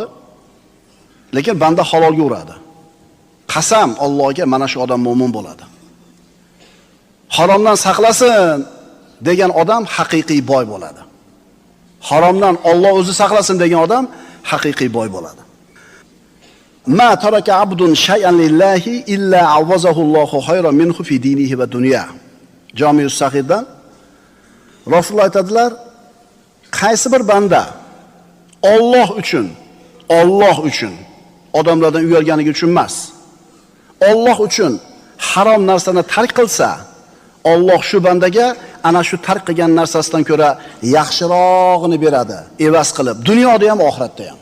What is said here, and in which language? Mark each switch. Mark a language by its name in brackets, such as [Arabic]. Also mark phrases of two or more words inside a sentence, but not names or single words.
[Uzbek] Lekin banda halolga uradi. Qasam Allohga, mana shu odam mo'min bo'ladi. Haromdan saqlasin degan odam haqiqiy boy bo'ladi. Haromdan Alloh o'zi saqlasin degan odam haqiqiy boy bo'ladi. [Arabic] ما ترك عبد شيئا لله إلا عوضه الله خيرا منه في دينه ودنيا. [Uzbek] Jami' us-Sahihdan Rasululloh aytadilar, qaysi bir banda Alloh uchun odamlardan uyalganligi uchun emas. Alloh uchun harom narsani tark qilsa, Alloh shu bandaga ana shu tark qilgan narsasidan ko'ra yaxshirog'ini beradi, evaz qilib, dunyoda ham, oxiratda ham.